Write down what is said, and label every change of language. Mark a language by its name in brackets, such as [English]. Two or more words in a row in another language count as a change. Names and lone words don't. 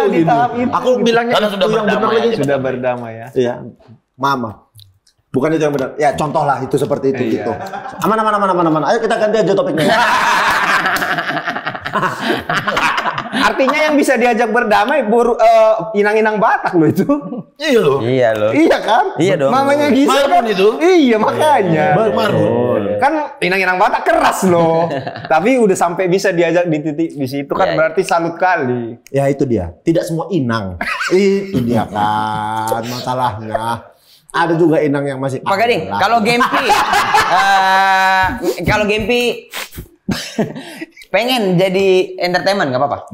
[Indonesian] di gitu? tahap itu. Aku bilangnya Karena itu sudah yang benar berdamai lagi. aja. Sudah berdamai ya. Iya, mama. Bukan itu yang benar. Ya contoh lah itu seperti itu Iya. gitu. Aman. Ayo kita ganti aja topiknya. Artinya yang bisa diajak berdamai inang-inang Batak loh itu. Iya loh. Iya loh. Iya kan? Iya dong. Mamanya Gisel Marmun kan itu. Iya makanya. Marmun. Kan inang-inang Batak keras loh. Tapi udah sampai bisa diajak di titik di situ kan Iya, berarti salut kali. Ya itu dia. Tidak semua inang. Itu dia kan masalahnya. Ada juga inang yang masih. Pak Gading, kalau Gempi pengen jadi entertainment nggak apa-apa.